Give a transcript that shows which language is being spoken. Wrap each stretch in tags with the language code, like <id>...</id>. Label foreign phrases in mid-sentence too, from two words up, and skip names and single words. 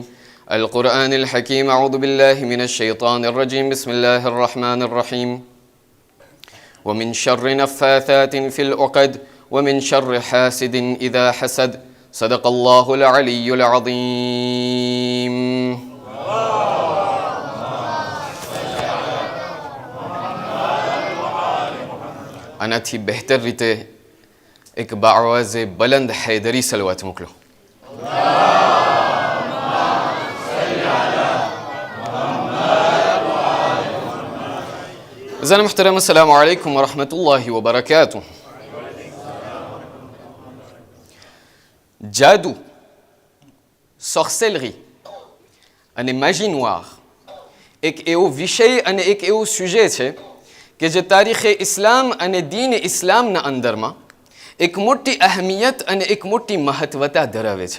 <ar>القرآن الحكيم أعوذ بالله من الشيطان الرجيم بسم الله الرحمن الرحيم ومن شر نفاثات في العقد ومن شر حاسد إذا حسد صدق الله العلي العظيم</ar> <gu>આનાથી બહેતર રીતે એક બાઆવાઝે બલંદ હૈદરી સલવાત મોકલો.</gu> <ar>أعزائي المحترم السلام عليكم ورحمة الله وبركاته.</ar> <gu>જાદુ, સોર્સેલરી અને</gu> <fr>magie noire</fr> <gu>એક એવો વિષય અને એક એવો સુજે છે કે જે તારીખે ઇસ્લામ અને દીન ઇસ્લામના અંદરમાં એક મોટી અહેમિયત અને એક મોટી મહત્વતા ધરાવે છે.</gu>